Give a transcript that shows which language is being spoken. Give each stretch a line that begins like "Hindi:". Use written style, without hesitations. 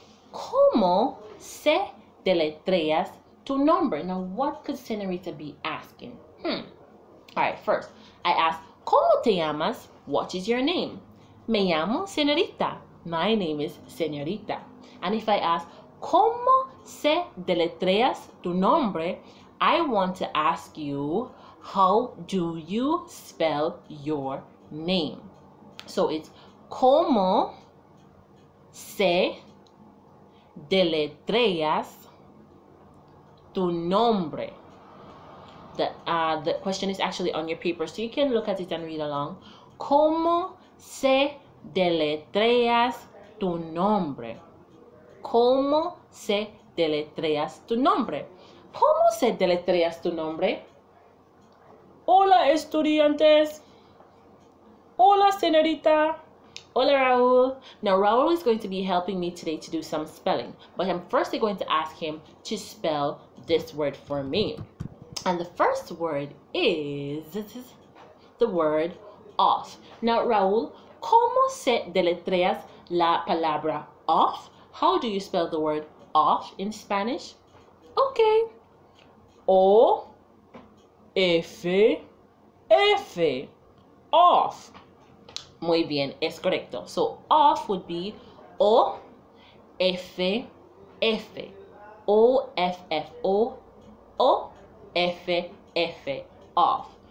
Spanish: ¿Cómo se deletreas tu nombre?
English: Now, what could Señorita be asking? All right, first, I ask,
Spanish: ¿Cómo te llamas?
English: What is your name?
Spanish: Me llamo Señorita.
English: My name is Señorita. And if I ask,
Spanish: ¿Cómo se deletreas tu nombre?
English: I want to ask you, how do you spell your name? So it's
Spanish: ¿Cómo se deletreas tu nombre?
English: The question is actually on your paper, so you can look at it and read along.
Spanish: ¿Cómo se deletreas tu nombre? ¿Cómo se deletreas tu nombre? ¿Cómo se deletreas tu nombre? Hola, estudiantes. Hola, señorita. Hola, Raúl.
English: Now, Raúl is going to be helping me today to do some spelling, but I'm firstly going to ask him to spell this word for me. And the first word is the word off.
Spanish: Now, Raúl, ¿cómo se deletreas la palabra off?
English: How do you spell the word off in Spanish? Okay. O, F, F. Off.
Spanish: Muy bien, es correcto.
English: So, off would be O, F, F. O, F, F, O, O, F, F, off.